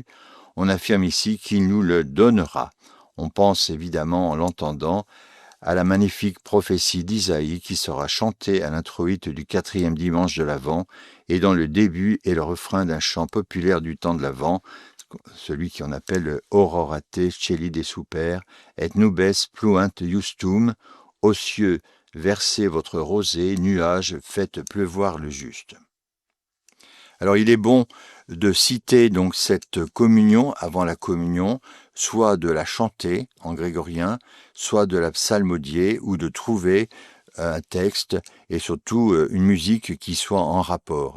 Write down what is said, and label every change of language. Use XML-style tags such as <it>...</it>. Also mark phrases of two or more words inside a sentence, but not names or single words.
<fr>On affirme ici qu'il nous le donnera. On pense évidemment, en l'entendant, à la magnifique prophétie d'Isaïe qui sera chantée à l'introïte du 4e dimanche de l'Avent et dont le début est le refrain d'un chant populaire du temps de l'Avent, celui qu'on appelle le</fr> <la>Aurorate Celi de Super, et nubes pluant justum,</la> <fr>aux cieux versez votre rosée, nuages, faites pleuvoir le juste. Alors il est bon de citer donc cette communion avant la communion, soit de la chanter en grégorien, soit de la psalmodier, ou de trouver un texte et surtout une musique qui soit en rapport.</fr>